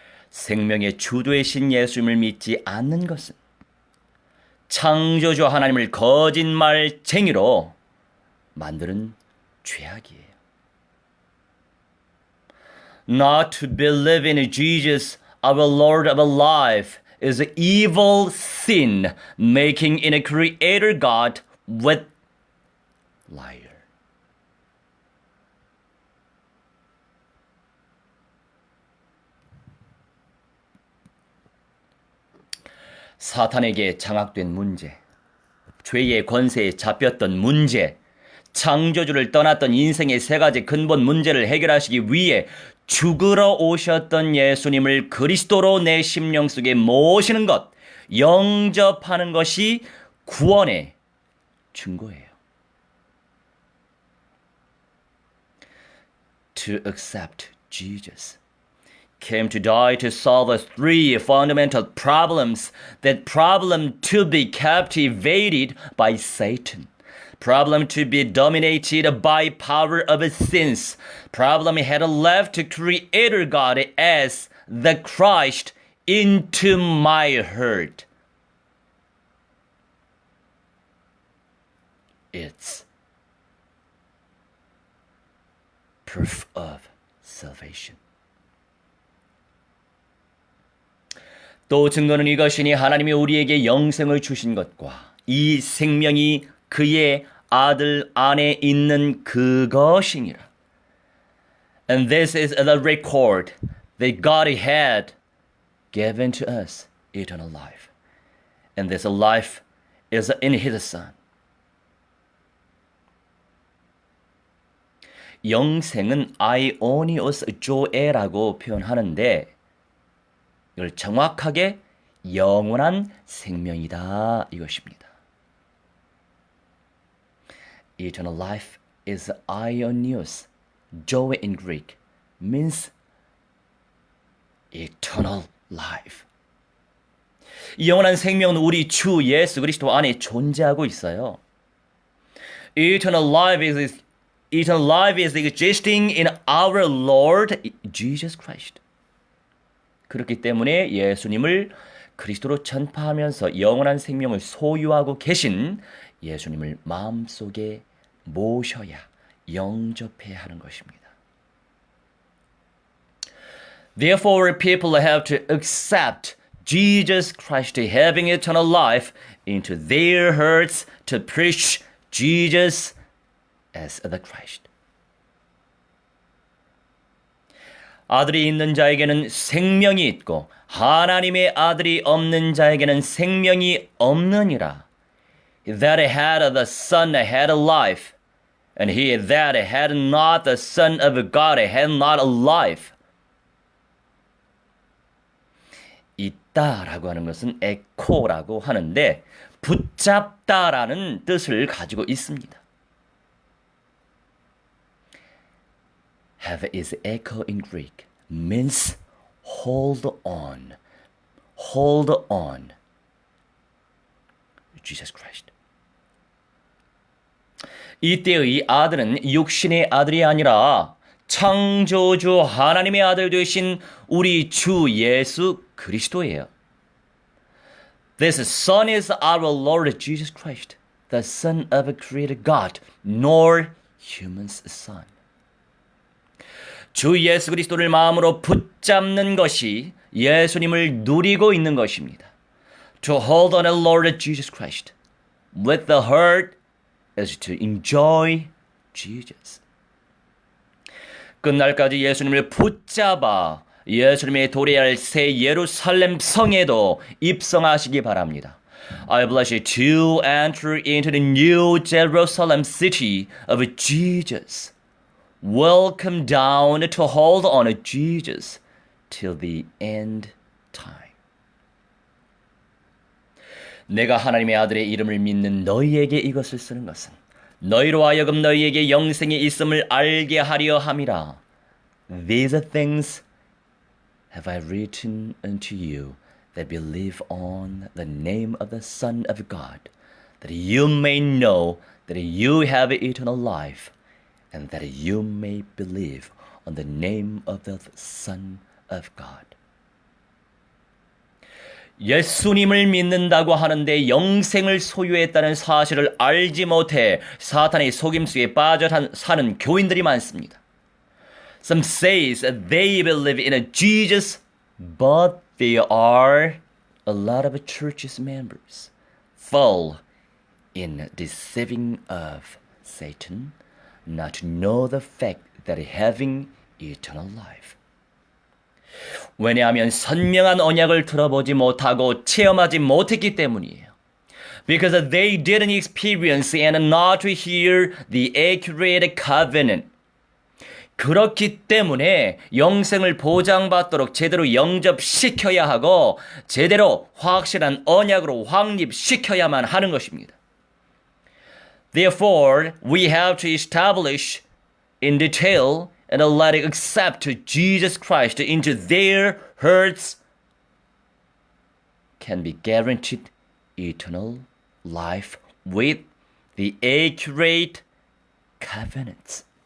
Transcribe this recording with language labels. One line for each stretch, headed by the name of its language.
Korean: 생명의 주 되신 예수님을 믿지 않는 것은 창조주 하나님을 거짓말쟁이로 만드는 죄악이에요.
English: Not to believe in Jesus, our Lord of life, is an evil sin, making in a creator God with liar.
Korean: 사탄에게 장악된 문제, 죄의 권세에 잡혔던 문제, 창조주를 떠났던 인생의 세 가지 근본 문제를 해결하시기 위해 죽으러 오셨던 예수님을 그리스도로 내 심령 속에 모시는 것, 영접하는 것이 구원의 증거예요.
English: To accept Jesus came to die to solve us three fundamental problems. That problem to be captivated by Satan. Problem to be dominated by power of sins. Problem had left Creator God as the Christ into my heart. It's proof of salvation.
Korean: 또 증거는 이것이니 하나님이 우리에게 영생을 주신 것과 이 생명이 그의 아들 안에 있는 그것이니라.
English: And this is the record that God had given to us eternal life. And this life is in His Son.
Korean: 영생은 아이오니오스 조에라고 표현하는데 이걸 정확하게 영원한 생명이다 이것입니다.
English: Eternal life is aionios. Joy in Greek means eternal life.
Korean: 이 영원한 생명은 우리 주 예수 그리스도 안에 존재하고 있어요.
English: Eternal life is existing in our Lord Jesus Christ.
Korean: 그렇기 때문에 예수님을 그리스도로 전파하면서 영원한 생명을 소유하고 계신 예수님을 마음속에 모셔야 영접해야 하는 것입니다.
English: Therefore, people have to accept Jesus Christ having eternal life into their hearts to preach Jesus as the Christ.
Korean: 아들이 있는 자에게는 생명이 있고 하나님의 아들이 없는 자에게는 생명이 없느니라.
English: That had the Son had life, and he that had not the Son of God had not life.
Korean: 있다라고 하는 것은 에코라고 하는데 붙잡다라는 뜻을 가지고 있습니다.
English: Have is echo in Greek means hold on. Hold on. Jesus Christ.
Korean: 이때의 아들은 육신의 아들이 아니라 창조주 하나님의 아들 되신 우리 주 예수 그리스도예요.
English: This Son is our Lord Jesus Christ, the Son of a created God, nor human's Son.
Korean: 주 예수 그리스도를 마음으로 붙잡는 것이 예수님을 누리고 있는 것입니다.
English: To hold on to Lord Jesus Christ with the heart is to enjoy Jesus.
Korean: 끝날까지 예수님을 붙잡아 예수님의 도래할 새 예루살렘 성에도 입성하시기 바랍니다.
English: I bless you to enter into the new Jerusalem city of Jesus. Welcome down to hold on to Jesus till the end time.
Korean: 내가 하나님의 아들의 이름을 믿는 너희에게 이것을 쓰는 것은 너희로 하여금 너희에게 영생이 있음을 알게 하려 함이라.
English: These things have I written unto you that believe on the name of the Son of God, that you may know that you have eternal life, and that you may believe on the name of the Son of God.
Korean: 예수님을 믿는다고 하는데 영생을 소유했다는 사실을 알지 못해 사탄의 속임수에 빠져 사는 교인들이 많습니다.
English: Some says they believe in a Jesus, but there are a lot of church's members fall in deceiving of Satan, not to know the fact that having eternal life.
Korean: 왜냐하면 선명한 언약을 들어보지 못하고 체험하지 못했기 때문이에요.
English: Because they didn't experience and not to hear the accurate covenant.
Korean: 그렇기 때문에 영생을 보장받도록 제대로 영접시켜야 하고 제대로 확실한 언약으로 확립시켜야만 하는 것입니다.
English: Therefore, we have to establish in detail and let it accept Jesus Christ into their hearts can be guaranteed eternal life with the accurate covenants.